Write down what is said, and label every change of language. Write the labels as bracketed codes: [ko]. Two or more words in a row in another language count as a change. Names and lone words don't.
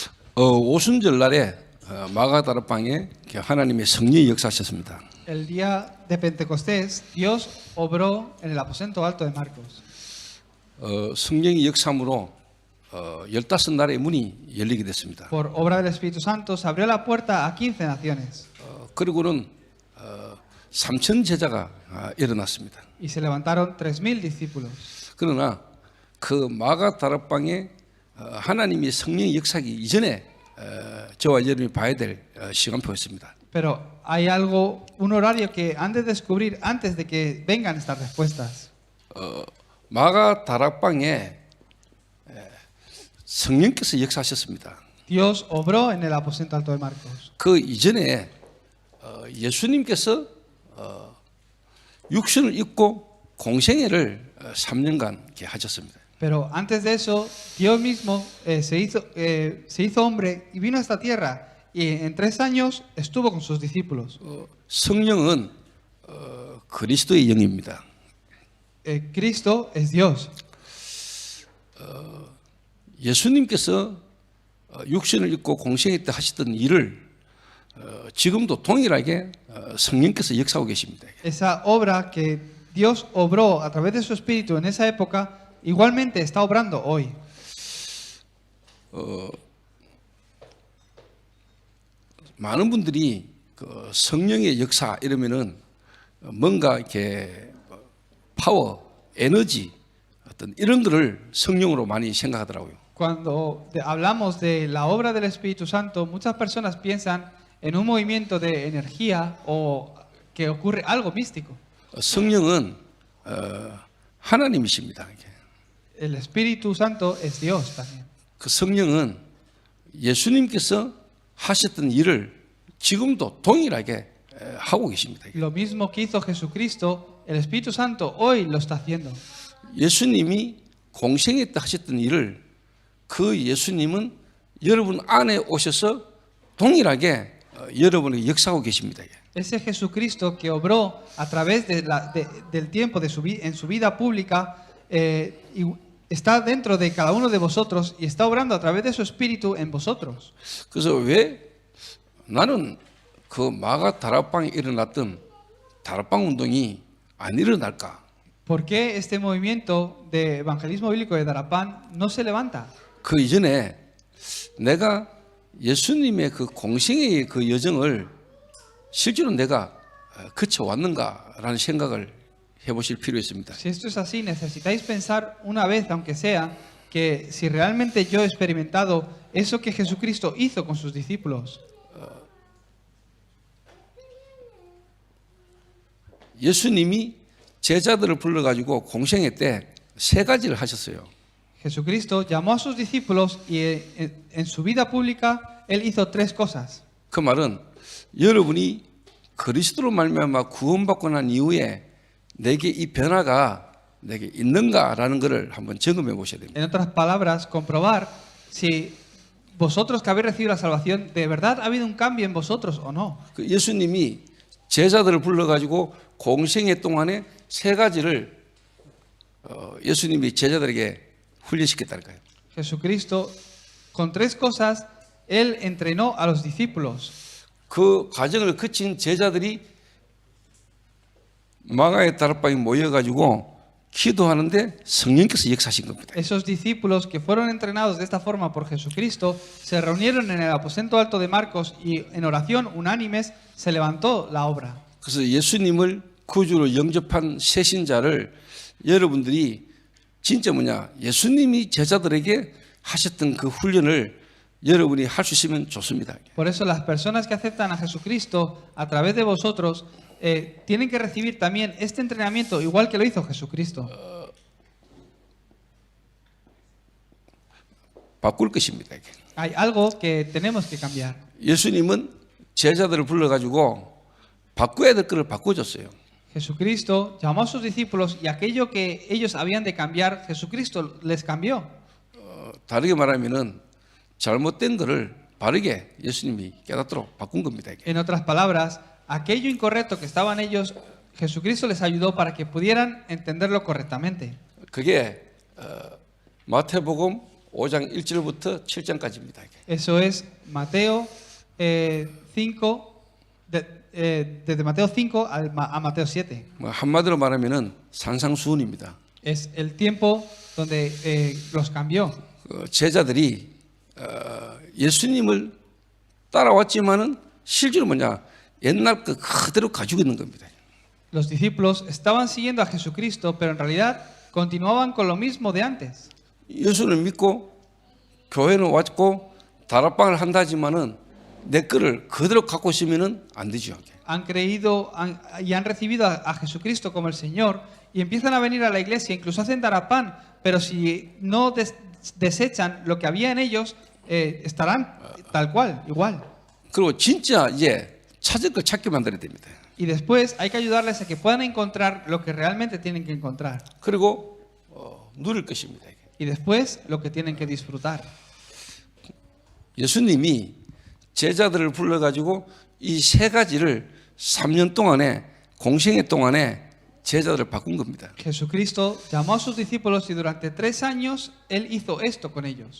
[ko] 오순절 날에 마가다락방에 하나님의 성령이 역사하셨습니다. [es] El día de Pentecostés, Dios obró en el aposento alto de Marcos. [ko] 성령의 역사함으로 15나라의 문이 열리게 됐습니다. [es] Por obra del Espíritu Santo se abrió la puerta a 15 naciones [ko] 그리고는 3천 제자가 일어났습니다. [es] y se levantaron 3,000 discípulos. [ko] 그러나 그 마가다락방에 하나님의 성령의 역사하기 이전에 저와 여러분이 봐야 될 시간표였습니다. [es] Pero hay algo, un horario que han de descubrir antes de que vengan estas respuestas. [ko] 마가다락방에 성령께서 역사하셨습니다. [es] Dios obró en el aposento alto de Marcos. [ko] 그 이전에 예수님께서 육신을 입고 공생애를 3년간 이렇게 하셨습니다. [es] Pero antes de eso, Dios mismo se hizo hombre y vino a esta tierra y en 3 años estuvo con sus discípulos. [ko] 성령은 그리스도의 영입니다. [es] Cristo es Dios. [ko] 예수님께서 육신을 입고 공생애 때 하시던 일을 지금도 동일하게 성령께서 역사하고 계십니다. [es] Esa obra que Dios obró a través de su Espíritu en esa época, igualmente está obrando hoy. [ko] 많은 분들이 그 성령의 역사 이러면은 뭔가 이렇게 파워, 에너지 어떤 이런 거를 성령으로 많이 생각하더라고요. [es] Cuando hablamos de la obra del Espíritu Santo, muchas personas piensan en un movimiento de energía o que ocurre algo místico. [ko] 성령은 하나님이십니다. [es] El Espíritu Santo es Dios también. [ko] 그 성령은 예수님께서 하셨던 일을 지금도 동일하게 하고 계십니다. [es] Lo mismo que hizo Jesucristo, el Espíritu Santo hoy lo está haciendo. [ko] 예수님이 공생애 때 하셨던 일을 그 예수님은 여러분 안에 오셔서 동일하게 여러분에게 역사하고 계십니다. [es] Ese Jesucristo que obró a través del tiempo en su vida pública y está dentro de cada uno de vosotros y está obrando a través de su Espíritu en vosotros. [ko] 그래서 왜 나는 그 마가 다락방에 일어났던 다락방 운동이 안 일어날까? [es] ¿Por qué este movimiento de evangelismo bíblico de Darapán no se levanta? [ko] 그 이전에 내가 예수님의 그 공생애의 그 여정을 실제로 내가 거쳐왔는가라는 생각을 해보실 필요 있습니다. [es] Si esto es así, necesitáis pensar una vez, aunque sea, que si realmente yo he experimentado eso que Jesucristo hizo con sus discípulos. [ko] 예수님이 제자들을 불러가지고 공생애 때 3가지를 하셨어요. [es] Jesucristo llamó a sus discípulos y en su vida pública él hizo 3 cosas. [ko] 그 말은 여러분이 그리스도로 말미암아 구원받고 난 이후에 내게 이 변화가 내게 있는가라는 것을 한번 점검해 보셔야 됩니다. [es] En otras palabras, comprobar si vosotros que habéis recibido la salvación, de verdad ha habido un cambio en vosotros o no. [ko] 그 예수님이 제자들을 불러가지고 공생애 동안에 3가지를 예수님이 제자들에게 훈련시켰다니까요. [es] Jesucristo, con 3 cosas, él entrenó a los discípulos. [ko] 그 과정을 거친 제자들이 마가의 다락방에 모여가지고 기도하는데 성령께서 역사하신 겁니다. [es] Esos discípulos que fueron entrenados de esta forma por Jesucristo se reunieron en el aposento alto de Marcos y en oración unánimes se levantó la obra. [ko] 그래서 예수님을 구주로 영접한 새신자를 여러분들이 진짜 예수님이 제자들에게 하셨던 그 훈련을 여러분이 할 수 있으면 좋습니다. [es] Por eso las personas que aceptan a Jesucristo a través de vosotros tienen que recibir también este entrenamiento igual que lo hizo Jesucristo. [ko] 바꿀 것입니다. [es] Hay algo que tenemos que cambiar. [ko] 예수님은 제자들을 불러가지고 바꿔야 될 것을 바꿔줬어요. [es] Jesucristo llamó a sus discípulos y aquello que ellos habían de cambiar, Jesucristo les cambió. [ko] 다르게 말하면은 잘못된 것을 바르게 예수님이 깨닫도록 바꾼 겁니다. [es] En otras palabras, aquello incorrecto que estaban ellos, Jesucristo les ayudó para que pudieran entenderlo correctamente. [ko] 그게 마태복음 5장 1절부터 7장까지입니다. [es] Eso es Mateo 5, desde Mateo 5 a Mateo 7. [ko] 뭐 한마디로 말하면은 산상수훈입니다. [es] Es el tiempo donde los cambió. [ko] 제자들이 예수님을 따라왔지만은 실제로 뭐냐 옛날 그 그대로 가지고 있는 겁니다. [es] Los discípulos estaban siguiendo a Jesucristo, pero en realidad continuaban con lo mismo de antes. [ko] 예수를 믿고 교회는 왔고 다락방을 한다지만은 내 거를 그대로 갖고 있으면은 안 되죠. [es] Han creído y han recibido a Jesucristo como el Señor y empiezan a venir a la iglesia, incluso hacen darapán, pero si no desechan lo que había en ellos, estarán tal cual, igual. [ko] 그리고 진짜 이제 찾을 걸 찾게 만들어야 됩니다. [es] Y después hay que ayudarles a que puedan encontrar lo que realmente tienen que encontrar. [ko] 그리고 누릴 것입니다. [es] Y después lo que tienen que disfrutar. [ko] 예수님이 제자들을 불러가지고 이 세 가지를 3년 동안에 공생애 동안에 제자들을 바꾼 겁니다. [es] Jesucristo llamó a sus discípulos y durante 3 años Él hizo esto con ellos.